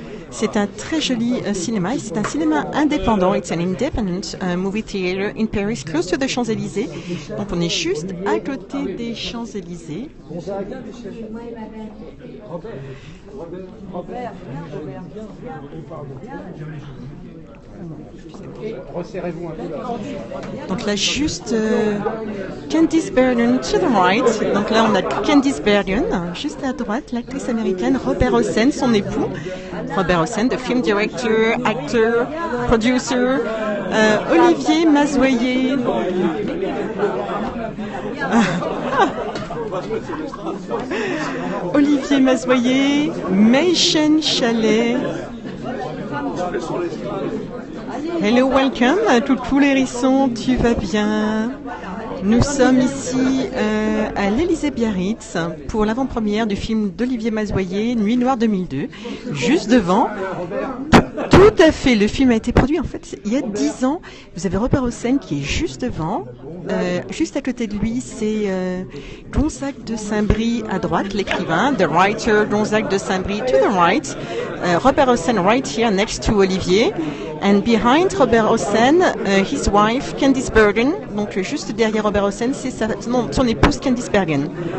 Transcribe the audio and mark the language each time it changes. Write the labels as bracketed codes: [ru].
[fr] C'est un très joli cinéma, et c'est un cinéma indépendant. [en] It's an independent movie theater in Paris, close to the Champs-Élysées. [fr] Donc on est juste à côté des Champs-Élysées. Resserrez-vous un peu. Donc là, juste Candice Bergen [en] to the right. [fr] Donc là, on a Candice Bergen, juste à droite, l'actrice américaine, Robert Hossein, son époux. [en] Robert Hossein, the film director, actor, producer. Olivier Mazoyer. Olivier Mazoyer, Mei-Chen Chalet. Hello, welcome. [fr] Coucou les hérissons, tu vas bien? Nous sommes ici à l'Élysée Biarritz pour l'avant-première du film d'Olivier Mazoyer, Nuit Noire 2002. Juste devant, tout à fait, le film a été produit en fait il y a 10 ans. Vous avez Robert Hossein qui est juste devant. Juste à côté de lui, c'est Gonzague de Saint-Brie à droite, l'écrivain. [en] The writer, Gonzague de Saint-Brie to the right. Robert Hossein right here next to Olivier. And behind Robert Hossein, his wife, Candice Bergen. [fr] Donc juste derrière Robert Hossein, c'est son épouse Candice Bergen.